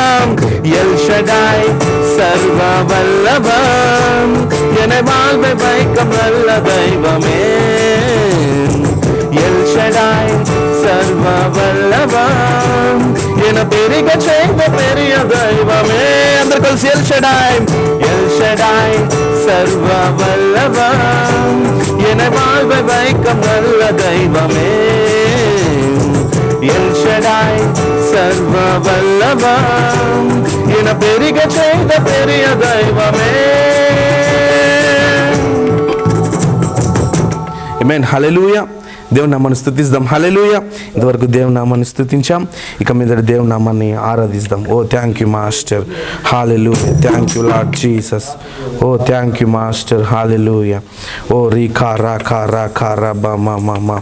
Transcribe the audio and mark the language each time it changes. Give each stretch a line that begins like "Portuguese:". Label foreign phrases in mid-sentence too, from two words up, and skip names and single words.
Tamil: எல் ஷடாய் சர்வ வல்லவன், என்னை வாழ்வை வைக்கும் நல்ல தெய்வமே. எல் ஷடாய் சர்வ வல்லவன், என பெருக செய்த பெரிய தெய்வமே.
Telugu: అందరూ కలిసి ఎల్ షడాయ్ ఎల్ షడాయ్ సర్వ వల్లవన్,
Tamil: என்னை வாழ்வை வைக்கும் நல்ல தெய்வமே. எல் ஷடாய் சர்வ வல்லவன், என பெருக செய்த பெரிய தெய்வமே.
Telugu: ఆమేన్. హల్లెలూయా. దేవుని నామాన్ని స్తుతిద్దాం. హల్లెలూయా. ఇంతవరకు దేవుని నామాన్ని స్తుతించాం, ఇక మీద దేవుని నామాన్ని ఆరాధిద్దాం.
English: O thank you master. Hallelujah. Thank you Lord Jesus. ఓ thank you master. హల్లెలూయా. ఓ రీకా రాకా రాకా రబా మా.